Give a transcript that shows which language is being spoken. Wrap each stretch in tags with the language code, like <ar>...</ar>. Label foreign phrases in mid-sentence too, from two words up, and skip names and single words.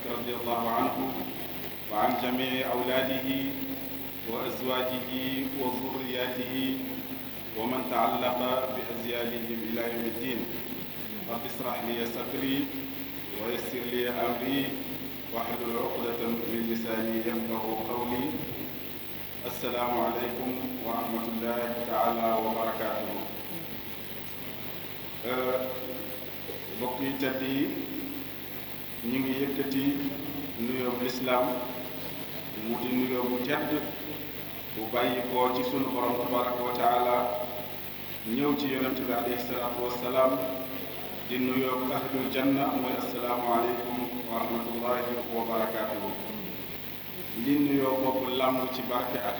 <ar>رضي الله عنه وعن جميع أولاده وأزواجه وذرياته ومن تعلق بأزيالهم إلى يوم الدين رب اشرح لي صدري ويسر لي أمري واحلل عقدة من لساني يفقه قولي السلام عليكم ورحمة الله تعالى وبركاته</ar> <wo>mbokk yi tedd yi ñu ngi yëkkati nuyoo bu lislaam mu di nuyoo bu tedd bu bàyyi ko ci sunu borom</wo> <ar>تبارك وتعالى</ar> <wo>ñëw ci yonente bi</wo> <ar>عليه الصلاة والسلام</ar> <wo>di nuyoo</wo> <ar>أهل الجنة</ar> <wo>mooy</wo> <ar>السلام عليكم ورحمة الله وبركاته</ar> <wo>li nuyoo boobu làmb ci barke ak</wo>